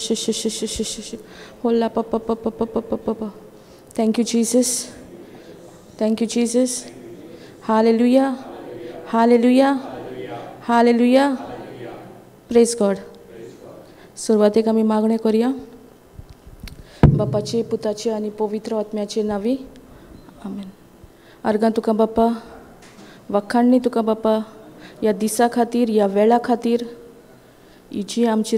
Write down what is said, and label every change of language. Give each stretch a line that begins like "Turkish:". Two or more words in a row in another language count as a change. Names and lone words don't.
English: Holla pa pa pa pa pa pa pa pa pa. Thank you, Jesus. Thank you, Jesus. Hallelujah. Hallelujah. Hallelujah. Praise God.
Konkani: सुरवातेक आमी मागणें करुया बापाचे पुताचे आनी पवित्र आत्म्याचे नावी आमेन. अर्गां तुका बापा वखाणणी तुका बापा ह्या दिसा खातीर ह्या वेळा खातीर ही जी आमची